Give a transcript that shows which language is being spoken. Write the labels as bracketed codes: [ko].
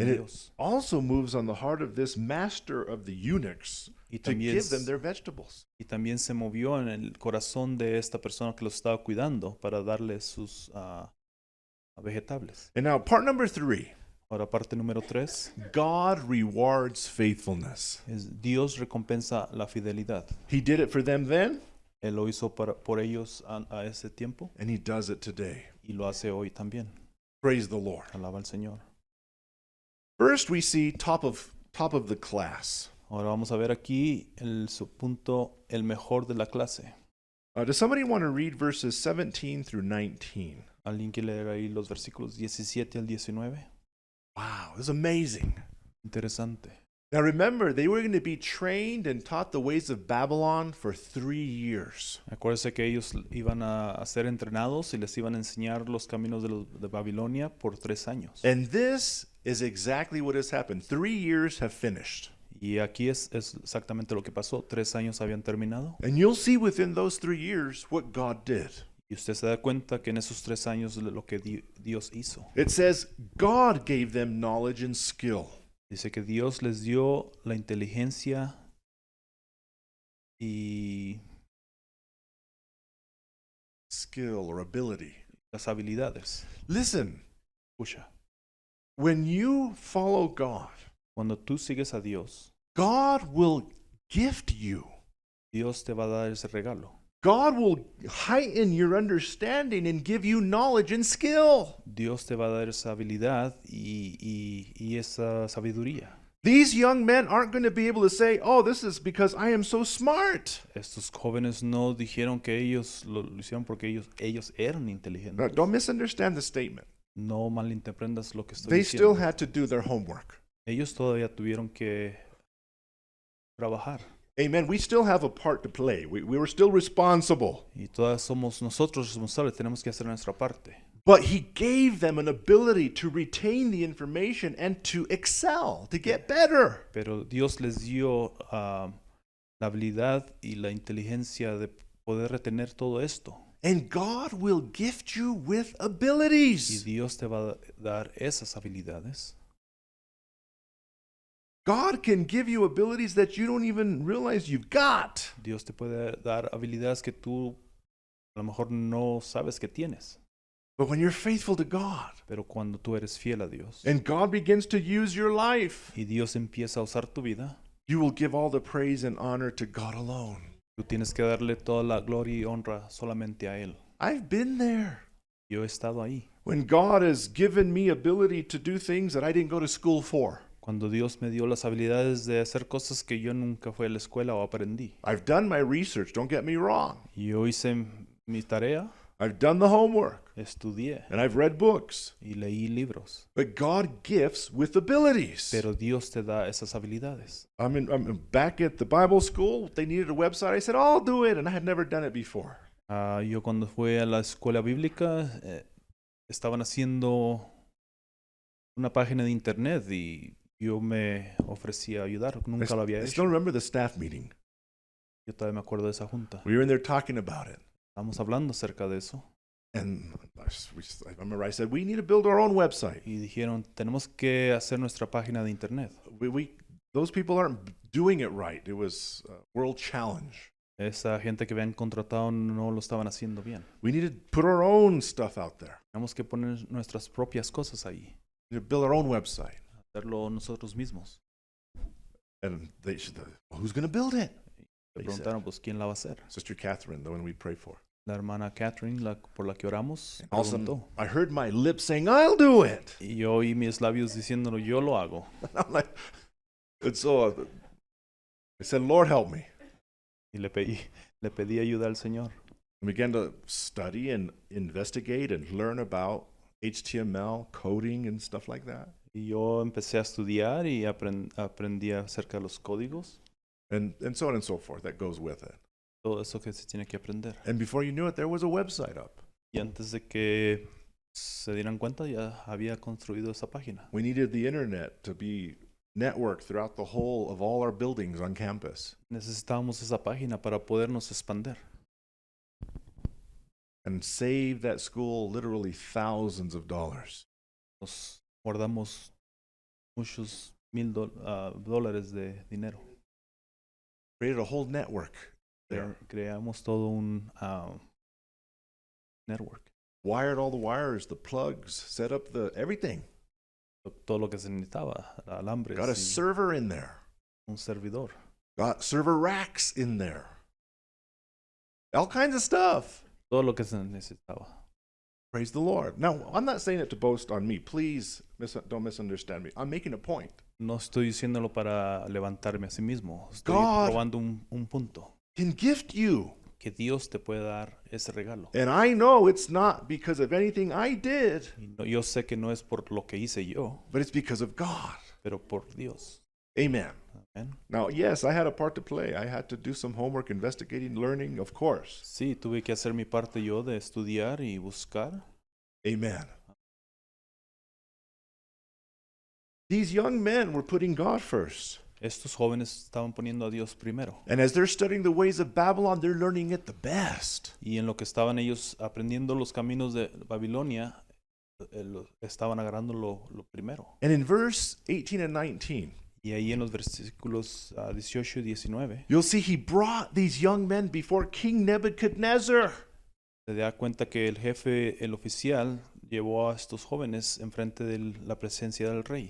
[en] And it [es] Dios. [en] also moves on the heart of this master of the eunuchs [es] Y [en] to [es] también, [en] give them their vegetables. [es] y también se movió en el corazón de esta persona que los estaba cuidando para darle sus vegetables. [en] And now, part number 3, [es] Ahora, parte número 3 [en] God rewards faithfulness. [es] es Dios recompensa la fidelidad. [en] He did it for them then, [es] Él lo hizo por ellos a ese tiempo [en] and he does it today. [es] y lo hace hoy también. [en] Praise the Lord. [es] Alaba al Señor. [en] First, we see top of the class. [es] Ahora vamos a ver aquí su punto, el mejor de la clase. [en] Does somebody want to read verses 17 through 19? [es] ¿Alguien quiere leer ahí los versículos 17 al 19? [en] Wow, this is amazing. [es] Interesante. [en] Now remember, they were going to be trained and taught the ways of Babylon for 3 years. [es] Acuérdense que ellos iban a ser entrenados y les iban a enseñar los caminos de Babilonia por 3 años. [en] And this is exactly what has happened. 3 years have finished. [es] Y aquí es exactamente lo que pasó. 3 años habían terminado. [en] And you'll see within those 3 years what God did. [es] Y usted se da cuenta que en esos 3 años lo que Dios hizo. [en] It says, God gave them knowledge and skill. [es] Dice que Dios les dio la inteligencia y [en] Skill or ability. [es] las habilidades. [en] Listen, [es] Escucha, [en] when you follow God, [es] cuando tú sigues a Dios, [en] God will gift you. [es] Dios te va a dar ese regalo. [en] God will heighten your understanding and give you knowledge and skill. [es] Dios te va a dar esa habilidad y esa sabiduría. [en] These young men aren't going to be able to say, oh, this is because I am so smart. [es] Estos jóvenes no dijeron que ellos lo hicieron porque ellos eran [en] No, [es] inteligentes. [en] don't misunderstand the statement. [es] No malinterpretas lo que estoy [en] They still [es] diciendo. [en] had to do their homework. [es] Ellos todavía tuvieron que trabajar. [en] Amen. We still have a part to play. We were still responsible. [es] Y todas somos nosotros responsables, tenemos que hacer nuestra parte. [en] But he gave them an ability to retain the information and to excel, to get better. [es] Pero Dios les dio la habilidad y la inteligencia de poder retener todo esto. [en] And God will gift you with [es] Y [en] abilities. [es] Dios te va a dar esas habilidades. [en] God can give you abilities that you don't even realize you've got. [es] Dios te puede dar habilidades que tú a lo mejor no sabes que tienes. [en] But when you're faithful to God [es] Pero cuando tú eres fiel a Dios [en] and God begins to use your life, [es] y Dios empieza a usar tu vida, [en] you will give all the praise and honor to God alone. [es] tú tienes que darle toda la gloria y honra solamente a Él. [en] I've been there. [es] Yo he estado ahí. [en] When God has given me ability to do things that I didn't go to school for. [es] Cuando Dios me dio las habilidades de hacer cosas que yo nunca fui a la escuela o aprendí. [en] I've done my research, don't get me wrong. [es] Yo hice mi tarea, [en] I've done the homework, [es] estudié [en] and I've read books. [es] y leí libros. [en] But God gifts with abilities. [es] Pero Dios te da esas habilidades. [en] I'm back at the Bible school. They needed a website. I said, I'll do it. And I had never done it before. [es] Yo cuando fui a la escuela bíblica estaban haciendo una página de internet y yo me ofrecí a ayudar. Nunca lo había [en] I still [es] hecho. [en] remember the staff meeting. [es] Yo todavía me acuerdo de esa junta. [en] We were in there talking about it. [es] Estábamos hablando acerca de eso [en] And I remember I said, we need to build our own website. [es] y dijeron, tenemos que hacer nuestra página de internet. [en] Those people aren't doing it right. It was a world challenge. [es] Esa gente que habían contratado no lo estaban haciendo bien. [en] We need to put our own stuff out there. [es] Tenemos que poner nuestras propias cosas ahí. [en] We need to build our own website. [es] Hacerlo nosotros mismos. [en] And they said, well, who's going to build it? [es] Le [en] They said, [es] preguntaron, pues, ¿quién la va a hacer? [en] Sister Catherine, the one we pray for. [es] La hermana Catherine, por la que oramos, [en] All of a sudden, [es] preguntó. [en] I heard my lips saying, I'll do it. [es] Y yo oí mis labios diciéndolo, yo lo hago. [en] I'm like, and so I said, Lord, help me. [es] Y le pedí ayuda al Señor. [en] I began to study and investigate and learn about HTML, coding, and stuff like that. [es] Y yo empecé a estudiar y aprendí acerca de los códigos, [en] And so on and so forth. That goes with it. [es] todo eso que se tiene que aprender. [en] And before you knew it, there was a website up. [es] Y antes de que se dieran cuenta, ya había construido esa página. [en] We needed the internet to be networked throughout the whole of all our buildings on campus. [es] Necesitábamos esa página para podernos expandir. [en] And save that school literally thousands of dollars. [es] Nos guardamos muchos $1,000 de dinero. [en] Created a whole network there. [es] Creamos todo un network. [en] Wired all the wires, the plugs, set up the everything. [es] Todo lo que se necesitaba, alambres, [en] Got a [es] y [en] server in there. [es] un servidor. [en] Got server racks in there. All kinds of stuff. [es] Todo lo que se necesitaba. [en] Praise the Lord. Now, I'm not saying it to boast on me. Please don't misunderstand me. I'm making a point. [es] No estoy diciéndolo para levantarme a sí mismo. Estoy [en] God [es] probando un punto. [en] Can gift you [es] que Dios te puede dar ese regalo. [en] And I know it's not because of anything I did, [es] Yo sé que no es por lo que hice yo, [en] but it's because of God. [es] pero por Dios. [en] Amen. [es] Amén. [en] Now, yes, I had a part to play. I had to do some homework, investigating, learning, of course. [es] Sí, tuve que hacer mi parte yo de estudiar y buscar. [en] Amen. These young men were putting God first. [es] Estos jóvenes estaban poniendo a Dios primero. [en] And as they're studying the ways of Babylon, they're learning it the best. [es] Y en lo que estaban ellos aprendiendo los caminos de Babilonia, estaban agarrando lo primero. [en] And in verse 18 and 19, [es] Y ahí en los versículos 18 y 19, [en] you'll see he brought these young men before King Nebuchadnezzar. [es] se da cuenta que el jefe, el oficial, llevó a estos jóvenes enfrente de la presencia del rey.